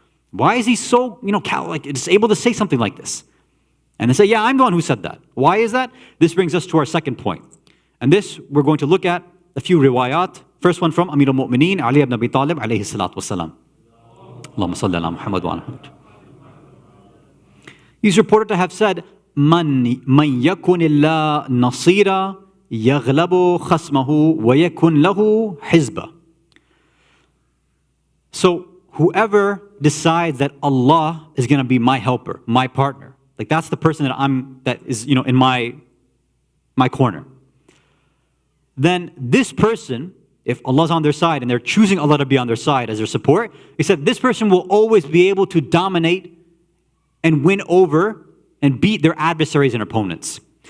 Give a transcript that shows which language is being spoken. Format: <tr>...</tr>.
<en>Why is he so, just able to say something like this? And they say, yeah, I'm the one who said that. Why is that? This brings us to our second point. And this, we're going to look at a few riwayat. First one from Amir al-Mu'mineen, Ali ibn Abi Talib, alayhi salatu wasalam. Allahumma salli ala Muhammad wa ala Muhammad. He's reported to have said,</en> <ar>من يكن الله نصيرا يغلب خصمه ويكن له حزبا.</ar> <en>So whoever decides that Allah is going to be my helper, my partner, like that's the person that is, in my corner. Then this person, if Allah's on their side and they're choosing Allah to be on their side as their support, he said this person will always be able to dominate and win over and beat their adversaries and opponents.</en>